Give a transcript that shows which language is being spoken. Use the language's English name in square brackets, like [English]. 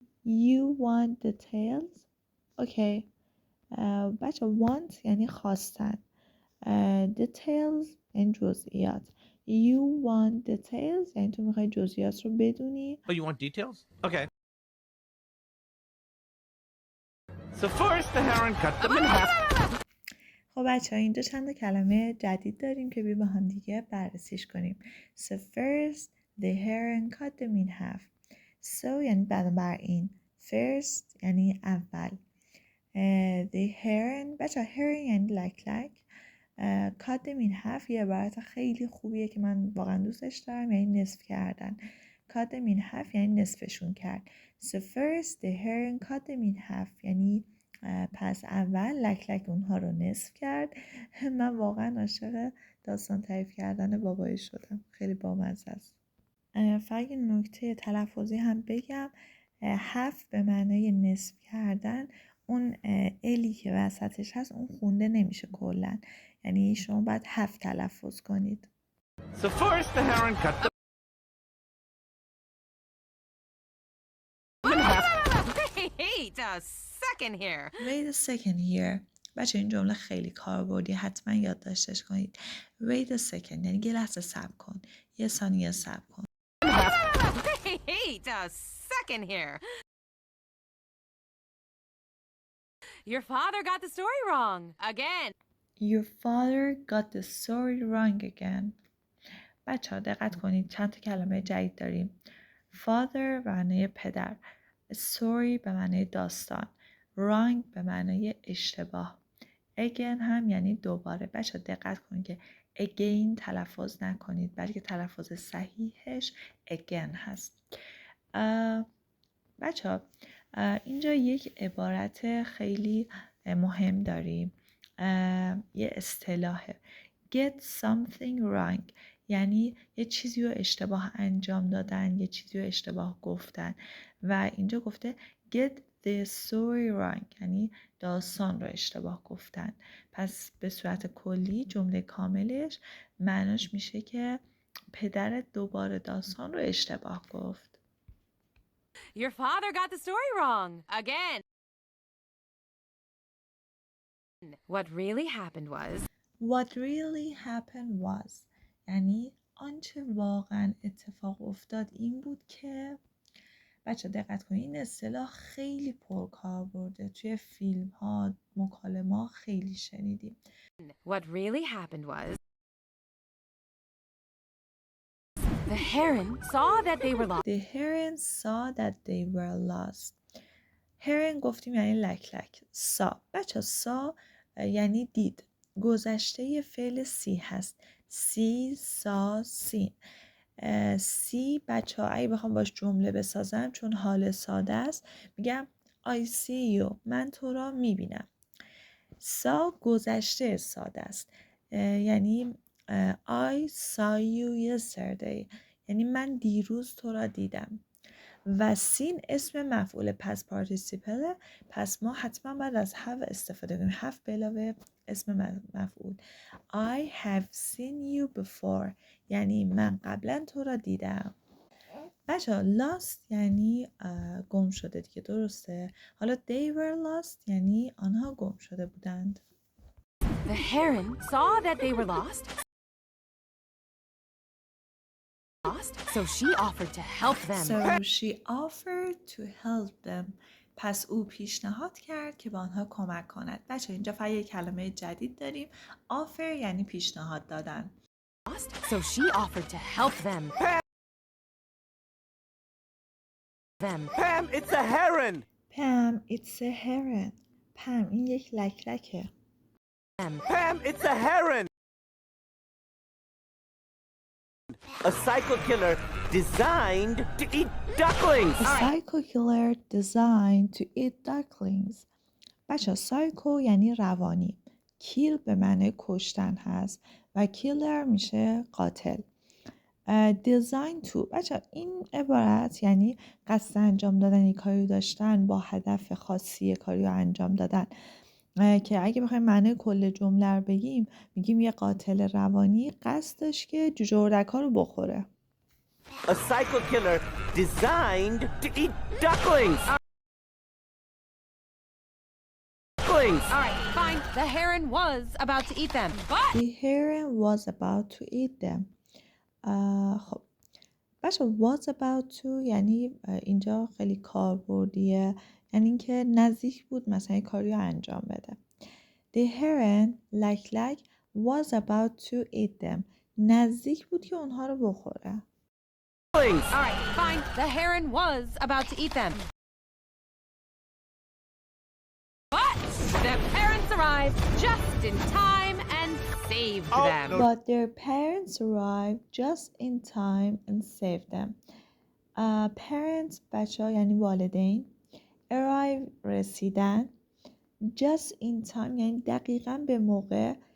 [English] You want details? Okay. [Persian] بچه want یعنی خواستن. details یعنی جزئیات. [English] You want details [Persian] یعنی تو میخوای جزئیات رو بدونی. [English] Oh, you want details? Okay. So first the heron cut them in half. [Persian] خب بچه ها اینجا چند کلمه جدید داریم که بیا با هم دیگه بررسیش کنیم. [English] So first the heron cut them in half. So [Persian] یعنی بنابراین. [English] First [Persian] یعنی اول. [English] the heron. [Persian] بچه heron یعنی لک لک. [English] cut them in half [Persian] یه عبارت خیلی خوبیه که من واقعا دوستش دارم، یعنی نصف کردن. [English] cut them in half [Persian] یعنی نصفشون کرد. [English] So first the heron cut them in half [Persian] یعنی پس اول لک لک اونها رو نصف کرد. من واقعا عاشق داستان تعریف کردن بابایی شدم، خیلی بامزه است. فقط یه نکته تلفظی هم بگم، half به معنای نصف کردن، اون الی که وسطش هست اون خونده نمیشه کلا، یعنی شما باید half تلفظ کنید. [English] So first the heron cut the Wait a second here. Wait a second here. [Persian] بچه این جمله خیلی کاربردی، حتما یادداشتش کنید. Wait a second یعنی یه لحظه صبر کن، یه ثانیه صبر کن. [English] Wait a second here. Your father got the story wrong again. Your father got the story wrong again. [Persian] بچه ها دقت کنید چند تا کلمه جدید داریم. Father به معنای پدر، story به معنای داستان، wrong به معنای اشتباه، again هم یعنی دوباره. بچه ها دقت کنید که again تلفظ نکنید، بلکه تلفظ صحیحش again هست. بچه ها اینجا یک عبارت خیلی مهم داریم، یه اصطلاحه [English] get something wrong، [Persian] یعنی یه چیزی رو اشتباه انجام دادن، یه چیزی رو اشتباه گفتن و اینجا گفته [English] get the story wrong [Persian] یعنی داستان رو اشتباه گفتن. پس به صورت کلی جمله کاملش معناش میشه که پدرت دوباره داستان رو اشتباه گفت. [English] Your father got the story wrong again. What really happened was [Persian] یعنی آنچه واقعا اتفاق افتاد این بود که، بچه دقت کنید این اصطلاح خیلی پرکار برده، توی فیلم ها، مکالمه ها خیلی شنیدیم. [English] What really happened was the heron saw that they were lost. The heron saw that they were lost. [Persian] heron گفتیم یعنی لک لک. saw بچه saw یعنی دید، گذشته فعل سی هست. سی سا سین. سی بچه ها اگه بخوام باش جمله بسازم چون حال ساده است میگم [English] I see you، [Persian] من تو را میبینم. سا گذشته ساده است، یعنی [English] I saw you yesterday [Persian] یعنی من دیروز تو را دیدم. و سین اسم مفعول پس پارتیسیپله، پس ما حتما باید از have استفاده کنیم. have به علاوه اسم مفعول. [English] I have seen you before [Persian] یعنی من قبلا تو را دیدم. بچه lost یعنی گم شده دیگه، درسته؟ حالا [English] they were lost [Persian] یعنی آنها گم شده بودند. [English] The heron saw that they were lost. So she offered to help them. So she offered to help them. [Persian] پس او پیشنهاد کرد که به آنها کمک کند. بچه اینجا فقط یک کلمه جدید داریم. offer یعنی پیشنهاد دادن. [English] So she offered to help them. Pam, it's a heron. Pam, it's a heron. [Persian] Pam این یک لک لکه. [English] Pam, it's a heron. A psycho killer designed to eat ducklings. A psycho killer designed to eat ducklings. [Persian] بچه سایکو یعنی روانی، کیل به معنی کشتن هست و کیلر میشه قاتل. دیزاین تو بچه این عبارت یعنی قصد انجام دادن یک کاری داشتن با هدف خاصی کاری رو انجام دادن، که اگه بخوایم معنی کل جمله رو بگیم میگیم یه قاتل روانی قصد داشت که جوجه اردک ها رو بخوره. [English] A psycho killer designed to eat ducklings. All right, fine. The heron was about to eat them. But The heron was about to eat them. [Persian] خب بچه [English] was about to [Persian] یعنی اینجا خیلی کاربردیه، یعنی اینکه نزدیک بود مثلا یه کاری رو انجام بده. [English] The heron like was about to eat them. [Persian] نزدیک بود که اونها رو بخوره. [English] all right, fine. The heron was about to eat them. But Their parents arrived just in time and saved them. But their parents arrived just in time and saved them. [Persian] Parents بچه ها یعنی والدین. Arrive رسیدن. [English] Just in time [Persian] یعنی دقیقا به موقع.